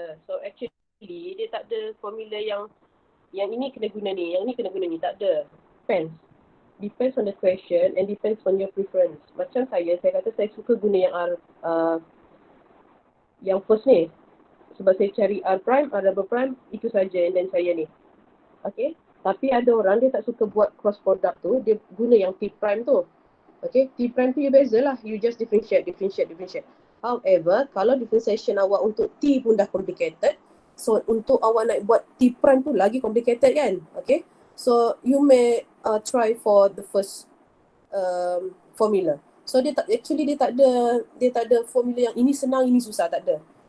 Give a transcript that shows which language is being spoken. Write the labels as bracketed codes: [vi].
[ms] So actually dia tak ada formula yang ini kena guna ni, yang ni kena guna ni, tak ada. [en] Depends on the question and depends on your preference. [ms] Macam saya kata saya suka guna yang first ni. Sebab saya cari R prime, R double prime, itu saja, and then saya ni. Okay? Tapi ada orang dia tak suka buat cross product tu, dia guna yang T prime tu. Okay? T prime tu you bezalah, [en] you just differentiate. [ms] However, kalau differentiation awak untuk T pun dah complicated, so untuk awak nak buat T prime tu lagi complicated kan? Okay? [en] So you may try for the first formula. [ms] So dia tak ada formula yang ini senang, ini susah, tak ada.